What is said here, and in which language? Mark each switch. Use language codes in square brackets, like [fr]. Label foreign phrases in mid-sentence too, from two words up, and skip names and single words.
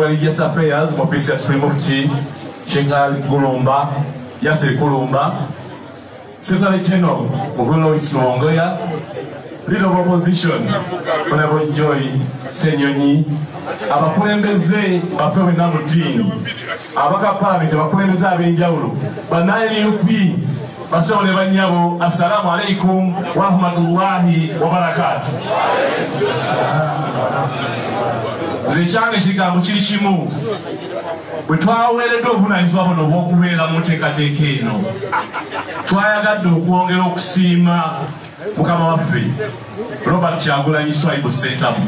[en] Religious Affairs [lg] mu office ya [en] Supreme Mufti [lg] Sheikh Ali Kulumba Yasser Kulumba, [en] Secretary General [lg] Mugulu Lois Lwongoya, [en] Leader of Opposition [lg] Honorable Joy Senyonyi, abakulembeze baffe bonna mu ddiini, abaka Parliament abakulembeze ab'enjawulo, banna-NUP basawo ne bannyabo, [ar] السلام عليكم ورحمة الله وبركاته. [lg] Nze ekyange ekigambo kiri kimu, bwe twaweereddwa obuvunaanyizibwa buno obw'okubeera mu nteekateeka eno, twayagadde okwongera okusiima mukama waffe Robert Kyagulanyi Ssentamu.